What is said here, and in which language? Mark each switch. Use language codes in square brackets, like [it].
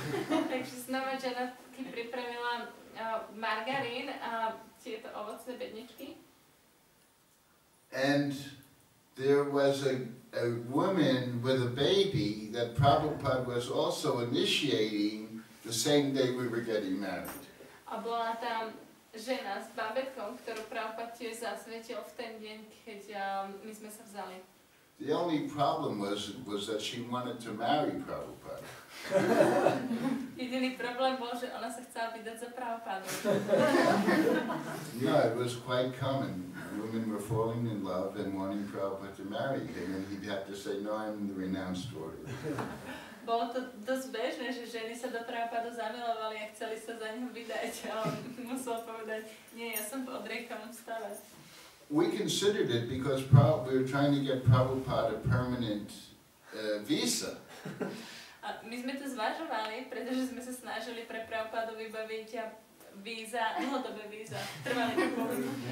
[sk] Takže znova Janaki pripravila margarín a tieto ovocné bedničky. [en] And there was a woman with a baby that Prabhupada was also initiating the same day we were getting married. [sk] A bola tam žena s babetkom, ktorú Prabhupada tiež zasvetil v ten deň, keď my sme sa vzali. [en] The only problem was that she wanted to marry Prabhupada. [sk] Jediný problém bol, že ona sa chcela vydať za Prabhupada. [en] No, it was quite common. Women were falling in love and wanting Prabhupada to marry him, and he'd have to say, no, I'm the renounced warrior. [sk] Bolo to dosť bežné, že ženy sa do Prabhupada zamilovali a chceli sa za neho vydať, a on musel povedať, nie, ja som v odriekanom stave. [en] We considered it because we were trying to get Prabhupada a permanent visa. [sk] A my sme to zvažovali, pretože sme sa snažili pre Prabhupádu vybaviť víza, dlhodobé víza. Trvali to pohybu.